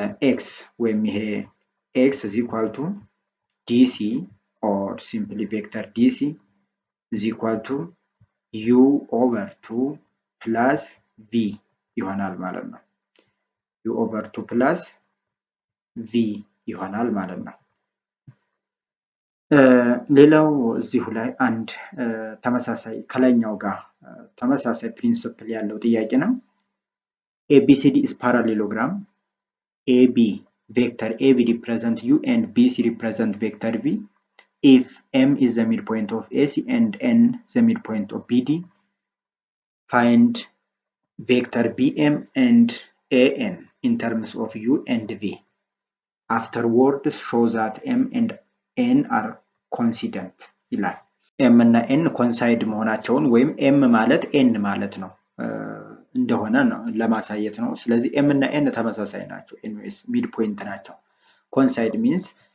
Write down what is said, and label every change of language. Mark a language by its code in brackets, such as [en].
[en] ኤክስ [am] ወይም ይሄ [en] ኤክስ ኢዝ ኢኳል ቱ ዲሲ ኦር ሲምፕሊ ቬክተር ዲሲ ኢዝ ኢኳል ቱ ዩ ኦቨር 2 ፕላስ ቪ [am] ይሆናል ማለት ነው። [en] ዩ ኦቨር 2 ፕላስ ቪ ይሆናል ማለት ነው። [am] ሌላው እዚሁ ላይ አንድ ተመሳሳይ ከላይኛው ጋር ተመሳሳይ ፕሪንሲፕል ያለው ጥያቄ ነው። [en] ABCD is parallelogram. AB vector AB represent U and BC represent vector V. If M is the midpoint of AC and N the midpoint of BD, find vector BM and AN in terms of U and V. Afterwards, show that M and N are coincident [am] ይላል። M እና N ኮንሳይድ መሆናቸውን ወይም M ማለት N ማለት ነው እንደሆነ ነው ለማሳየት ነው። ስለዚህ ኤም እና ኤን ተመሳሳይ ናቸው። ኤንዌስ ሚድ ፖይንት ናቸው። ኮንሳይድ ሚንስ